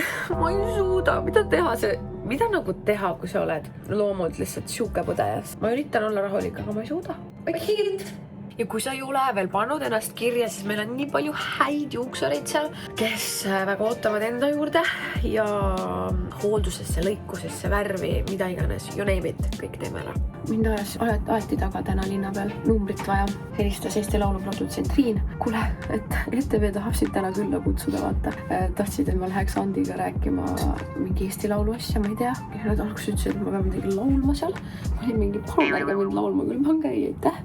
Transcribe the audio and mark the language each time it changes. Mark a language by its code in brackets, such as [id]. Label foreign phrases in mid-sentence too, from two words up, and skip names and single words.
[et] Ma ei suuda, mida nagu teha, kui sa oled loomult lihtsalt siuke põdejas. Ma üritan olla rahulik, aga ma ei suuda. Ja kui sa ei ole veel pannud ennast kirja, siis meil on nii palju häid juuksureid seal, kes väga ootavad enda juurde ja hooldusesse, lõikusesse, värvi, mida iganes, [en] you name it, [et] kõik teeme ära. Mind aeti taga täna linna peal, numbrit vaja. Helistas Eesti Laulu produtsent Riin. Kuule, et ETV tahaksid täna külla kutsuda, vaata. Tahtsid, et ma läheks Andiga rääkima mingi Eesti Laulu asja, ma ei tea. Ja nad alguses ütlesid, et ma pean midagi laulma seal. Ma olin mingi, palun ärge mind laulma küll, pange ei, aitäh.